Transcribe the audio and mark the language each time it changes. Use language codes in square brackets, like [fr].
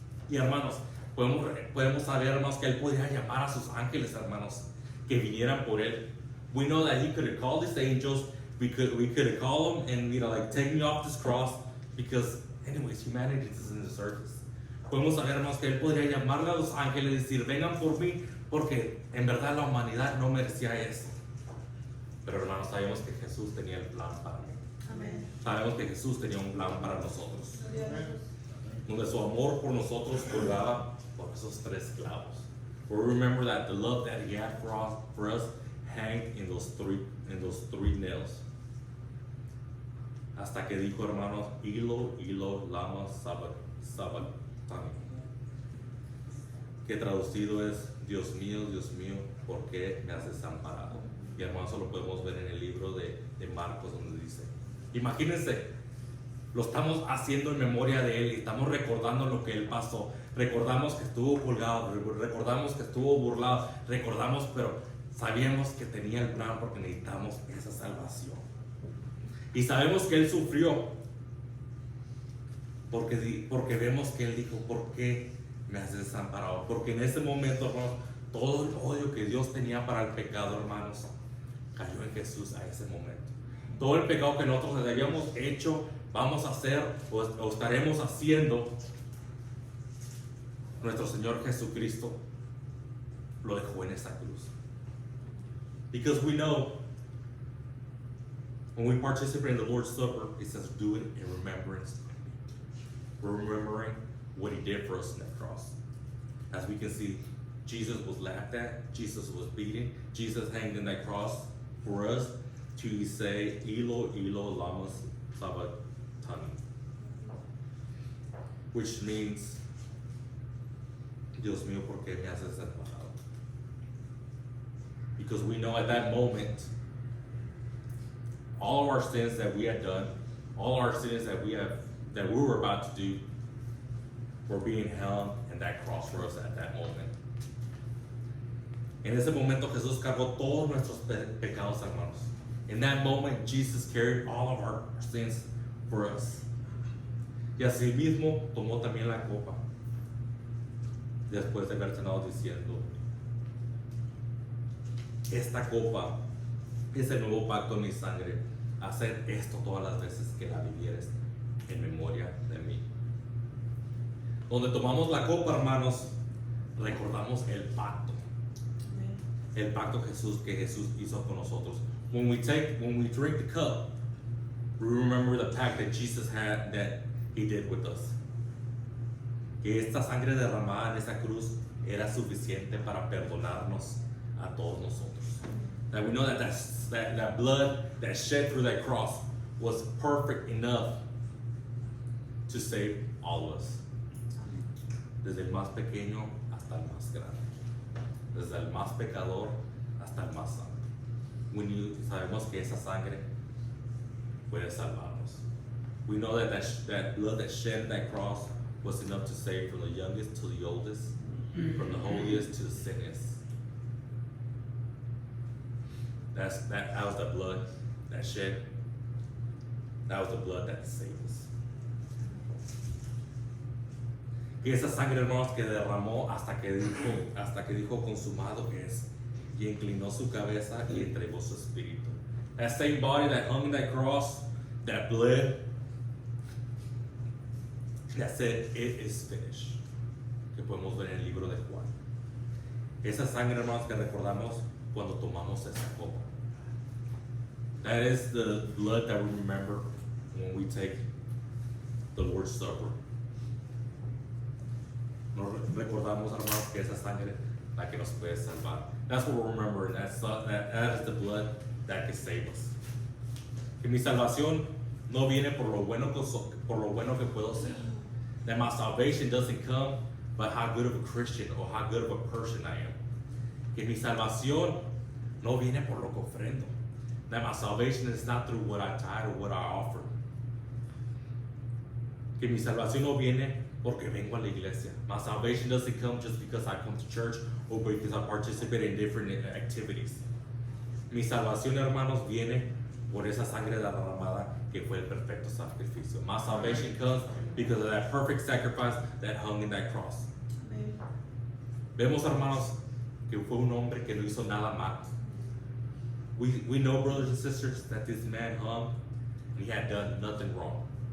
[es] Y hermanos, podemos saber, hermanos, que él podía llamar a sus ángeles, hermanos, que vinieran por él. [en] We know that he could have called his angels. We could have called them and, like, take me off this cross, because anyways, humanity is in the surface. [es] Podemos saber, hermanos, que él podría llamarle a los ángeles y decir: vengan por mí, porque en verdad la humanidad no merecía eso. Pero, hermanos, sabemos que Jesús tenía el plan para mí. Amén. Sabemos que Jesús tenía un plan para nosotros, Gloria a Dios. donde su amor por nosotros colgaba por esos 3 clavos. [en] We remember that the love that he had for us hanged in those three nails. [es] Hasta que dijo, hermanos: [arc] Ilo, Ilo, lama sabachthani, [es] que traducido es: Dios mío, ¿por qué me has desamparado? Y, hermanos, eso lo podemos ver en el libro de Marcos, donde dice, imagínense, lo estamos haciendo en memoria de él y estamos recordando lo que él pasó. Recordamos que estuvo colgado, recordamos que estuvo burlado, recordamos, pero sabíamos que tenía el plan porque necesitamos esa salvación. Y sabemos que él sufrió porque vemos que él dijo: ¿por qué me has desamparado? Porque en ese momento, hermanos, todo el odio que Dios tenía para el pecado, hermanos, cayó en Jesús a ese momento. Todo el pecado que nosotros habíamos hecho, vamos a hacer o estaremos haciendo, nuestro Señor Jesucristo lo dejó en esa cruz. [en] Because we know when we participate in the Lord's Supper, it says, do it in remembrance. We're remembering what he did for us on that cross. As we can see, Jesus was laughed at, Jesus was beaten, Jesus hanged in that cross for us to say, [arc] Ilo, Ilo, lama sabachthani, [en] which means, [es] Dios mío, ¿por qué me has desamparado? [en] Because we know at that moment, all of our sins that we had done, all our sins that we were about to do, were being held in that cross for us at that moment. [es] En ese momento Jesús cargó todos nuestros pecados, hermanos. [en] In that moment, Jesus carried all of our sins for us. [es] Y así mismo tomó también la copa, después de haber cenado diciendo, esta copa es el nuevo pacto en mi sangre. Haced esto todas las veces que la vivieres en memoria de mí. Donde tomamos la copa, hermanos, recordamos el pacto. El pacto que Jesús hizo con nosotros. [en] When we drink the cup, we remember the pact that Jesus had, that He did with us. [es] Que esta sangre derramada en esa cruz era suficiente para perdonarnos a todos nosotros. [en] That we know that blood that shed through that cross was perfect enough to save all of us. [es] Desde el más pequeño hasta el más grande. Desde el más pecador hasta el más santo. Sabemos que esa sangre puede salvarnos. [en] We know that blood that shed that cross was enough to save from the youngest to the oldest, from the holiest to the sinnest. That was the blood that shed. That was the blood that saved us. [es] Y esa sangre, hermanos, que derramó hasta que dijo consumado es, y inclinó su cabeza y entregó su espíritu. [en] That same body that hung in that cross, that bled, that said, it is finished. [es] Que podemos ver en el libro de Juan. Esa sangre, hermanos, que recordamos cuando tomamos esa copa. [en] That is the blood that we remember when we take the Lord's Supper. [es] Nos recordamos, hermanos, que esa sangre la que nos puede salvar. [en] That's what we're remembering. That is the blood that can save us. [es] Que mi salvación no viene por lo bueno que puedo ser. [en] That my salvation doesn't come by how good of a Christian or how good of a person I am. [es] Que mi salvación no viene por lo que ofrendo. [en] That my salvation is not through what I tithe or what I offer. [es] Que mi salvación no viene porque vengo a la iglesia. [en] My salvation doesn't come just because I come to church or because I participate in different activities. [es] Mi salvación, hermanos, viene por esa sangre derramada que fue el perfecto sacrificio. [en] My salvation comes because of that perfect sacrifice that hung in that cross. Amen. [es] Vemos, hermanos, que fue un hombre que no hizo nada mal. [en] We know, brothers and sisters, that this man hung and he had done nothing wrong.